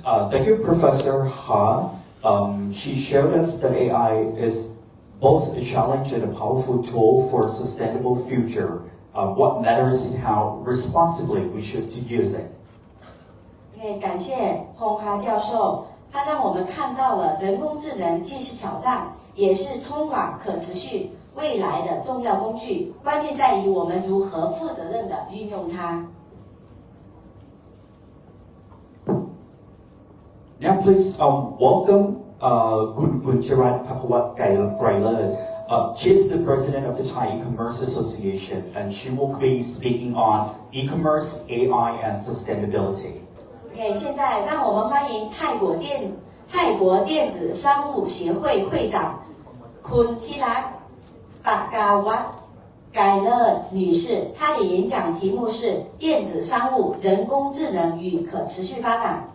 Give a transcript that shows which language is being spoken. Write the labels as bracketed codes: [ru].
[en] Thank you, Professor Ha. She showed us that AI is both a challenge and a powerful tool for a sustainable future. What matters is how responsibly we choose to use it. [zh] 感谢洪哈教授，他让我们看到了人工智能既是挑战，也是通往可持续未来的重要工具。关键在于我们如何负责任地运用它。 [en] Now please welcome Kulthirath Pakawachkrilers. She is the president of the Thai E-commerce Association, and she will be speaking on e-commerce, AI, and sustainability. [zh] 现在让我们欢迎泰国电子商务协会会长Kulthirath Pakawachkrilers女士，她的演讲题目是电子商务、人工智能与可持续发展。